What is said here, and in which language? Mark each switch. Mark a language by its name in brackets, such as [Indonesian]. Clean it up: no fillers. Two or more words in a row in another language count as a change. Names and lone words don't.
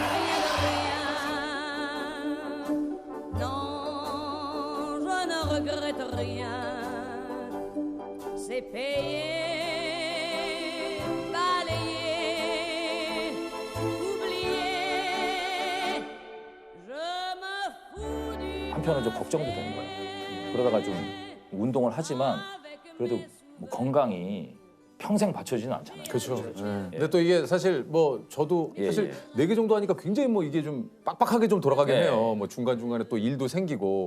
[French] Rien de rien. Non, je ne regrette rien. C'est payé, balayé, oublié. Je me fous du [Korean] 한편으로 좀 걱정도 되는 거예요. 그러다가 좀 운동을 하지만 그래도 뭐 건강이 평생 받쳐지는 않잖아요. 그렇죠. 근데 또 이게 사실 뭐 저도 사실 4개 정도 하니까 굉장히 뭐 이게 좀 빡빡하게 좀 돌아가긴 예. 해요. 뭐 중간중간에 또 일도 생기고.